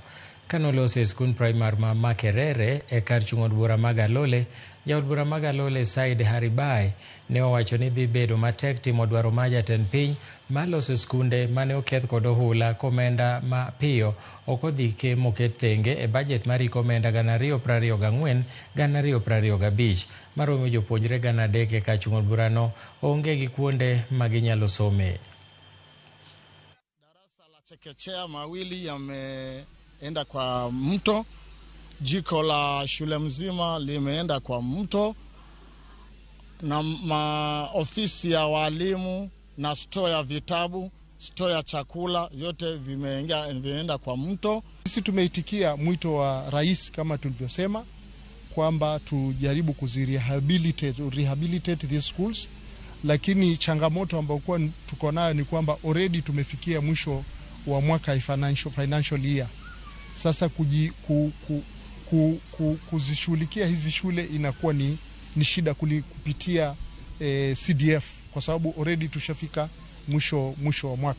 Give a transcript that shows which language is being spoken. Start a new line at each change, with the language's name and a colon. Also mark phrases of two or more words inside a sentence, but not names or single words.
Luo (Kenya and Tanzania): Kanoloso e skund primar ma Makerere e kar chung' od bura mag Alole, jaod bura mag Alole Said Haribai ne owacho ni dhi bedo matek timo dwaro ma jatend piny mar loso skunde mane oketh kod ohula komenda ma piyo ok odhi ke moket thenge e bajet mar omenda 2024-2025 maromo jopuonjre 3,000 e kar chung' od burano onge gi kuonde ma ginyalo some.
Swahili: Darasa la chekechea mawili yameenda kwa mto, jiko la shule mzima limeenda kwa mto, na maofisi ya walimu na store ya vitabu, store ya chakula, yote vimeenda kwa mto. Sisi tumeitikia mwito wa rais kama tulivyosema kwamba tujaribu
English: rehabilitate these schools,
Swahili: lakini changamoto ambayo tuko nayo ni kwamba already tumefikia mwisho wa mwaka
English: financial year.
Swahili: Sasa kuzishughulikia hizi shule inakuwa ni shida kupitia CDF kwa sababu already tushafika mwisho wa mwaka.